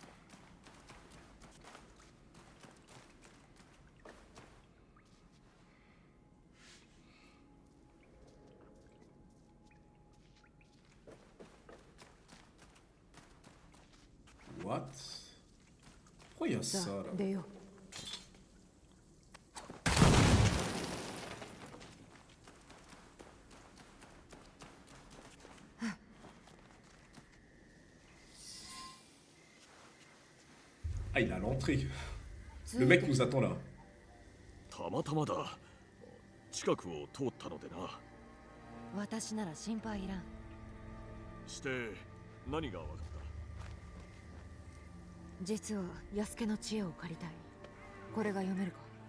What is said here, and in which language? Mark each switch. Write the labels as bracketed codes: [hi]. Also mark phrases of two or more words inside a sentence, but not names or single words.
[en] What? [fr] Pourquoi il y a [ja] さ [fr] ça [ja] あ [fr] là? [ja] 出よう。 [fr] Ah, il est à l'entrée. [ja] つ [fr] Le [ja] い [fr] mec [ja] て [fr] nous attend là. [ja] たまたまだ。近くを通ったのでな。私なら心配いらん。して何が分かった？実は安家の知恵を借りたい。これが読めるか？